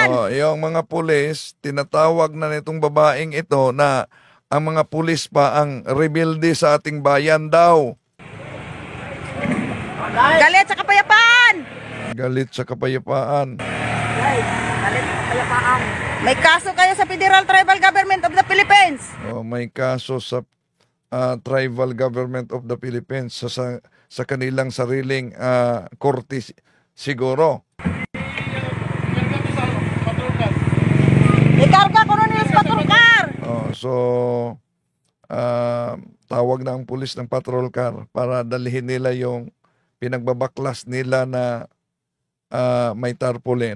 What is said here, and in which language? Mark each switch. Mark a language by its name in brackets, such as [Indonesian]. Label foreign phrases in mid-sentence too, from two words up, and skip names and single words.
[Filipino] Yung mga pulis, tinatawag na nitong babaeng ito na ang mga pulis pa ang rebuildi sa ating bayan daw. Galit sa kapayapaan. Galit sa kapayapaan. Galit sa kapayapaan. May kaso kayo sa Federal Tribal Government of the Philippines. May kaso sa Tribal Government of the Philippines sa kanilang sariling korte siguro. Ikarga ko nun yung [English] patrol car. [Filipino] So, tawag na ang pulis ng [English] patrol car [Filipino] para dalhin nila yung pinagbabaklas nila na may tarpaulin.